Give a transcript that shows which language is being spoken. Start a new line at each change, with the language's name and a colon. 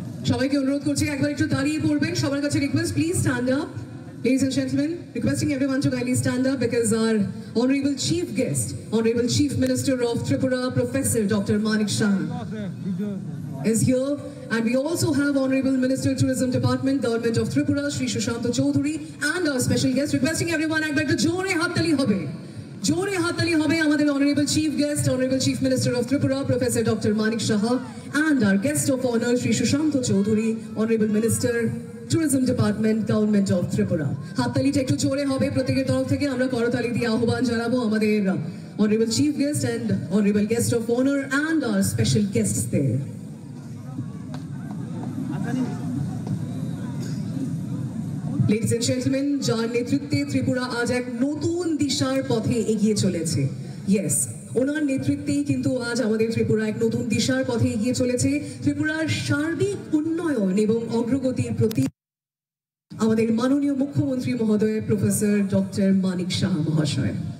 Bangla: সবাইকে অনুরোধ করছি একবার একটু দাঁড়িয়ে পড়বেন, সবার কাছে request,
English: Please stand up. Ladies and gentlemen, requesting everyone to kindly stand up because our honorable chief guest, honorable chief minister of Tripura, Professor Dr. Manik Shah is here, and we also have honorable minister tourism department, government of Tripura, Shri Shushanto Chaudhary, and our special guest. Requesting everyone
Bangla: একবার একটু জোরে হাততালি হবে, জোরে হাততালি হবে আমাদের
English: honorable chief guest, honorable chief minister of Tripura, Professor Dr. Manik Shah, and our guest of honor Shri Shushanto Chaudhary, honorable minister tourism department, government of Tripura.
Bangla: হাততালিটা একটু জোরে হবে প্রত্যেকের তরফ থেকে। আমরা করতালি দিয়ে আহ্বান জানাবো আমাদের
English: honorable chief guest and honorable guest of honor and our special guests there. Ladies and gentlemen,
Bangla: যার নেতৃত্বে ত্রিপুরা আজ এক নতুন দিশার পথে এগিয়ে চলেছে। Yes, ওনার নেতৃত্বেই কিন্তু আজ আমাদের ত্রিপুরা এক নতুন দিশার পথে এগিয়ে চলেছে। ত্রিপুরার সার্বিক উন্নয়ন এবং অগ্রগতির প্রতি আমাদের মাননীয় মুখ্যমন্ত্রী মহোদয় প্রফেসর ডক্টর মানিক সাহা মহাশয়।